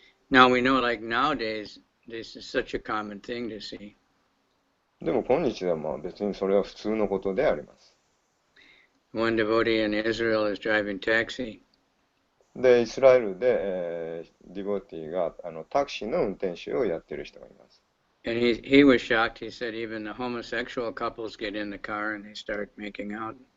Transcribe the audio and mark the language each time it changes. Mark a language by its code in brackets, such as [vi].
[en] Now we know, like nowadays, this is such a common thing to see. [ja] でも今日では別にそれは普通のことであります。 [en] One devotee in Israel is driving taxi. [ja] で、イスラエルで、ディボティがタクシーの運転手をやっている人がいます。 [en] And he was shocked. He said even the homosexual couples get in the car and they start making out.